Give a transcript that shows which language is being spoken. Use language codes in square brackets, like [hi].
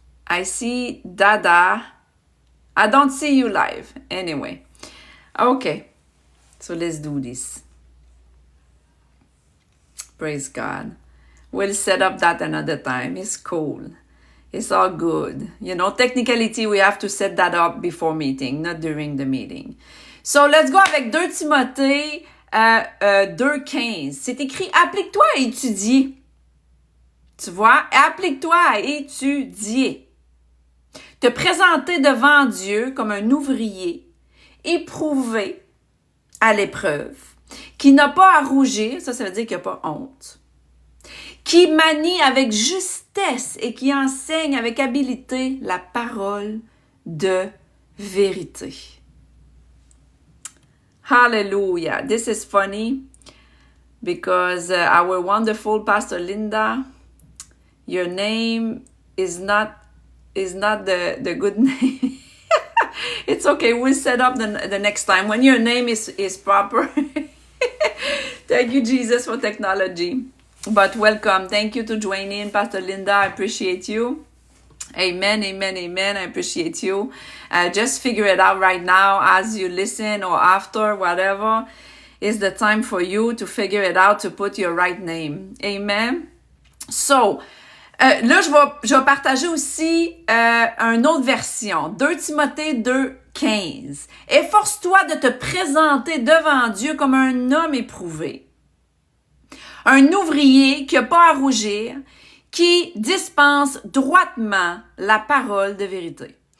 [en] I see Dada. I don't see you live. Anyway. Okay. So let's do this. Praise God. We'll set up that another time. It's cool. It's all good. You know, technicality, we have to set that up before meeting, not during the meeting. So let's go avec 2 Timothée 2.15. [fr] C'est écrit, applique-toi à étudier. Tu vois, applique-toi à étudier. Te présenter devant Dieu comme un ouvrier éprouvé à l'épreuve, qui n'a pas à rougir, ça veut dire qu'il n'y a pas honte, qui manie avec justesse et qui enseigne avec habileté la parole de vérité. Hallelujah. [en] This is funny because our wonderful Pastor Linda, your name is not the good name. It's okay. We'll set up the next time when your name is proper. Thank you, Jesus, for technology. But welcome. Thank you to join in, Pastor Linda. I appreciate you. Amen, amen, amen. I appreciate you. Just figure it out right now as you listen or after, whatever. It's the time for you to figure it out, to put your right name. Amen. [fr] So, là, je vais partager aussi une autre version. 2 Timothée 2, 15. Efforce-toi de te présenter devant Dieu comme un homme éprouvé. Un ouvrier qui n'a pas à rougir, qui dispense droitement la parole de vérité.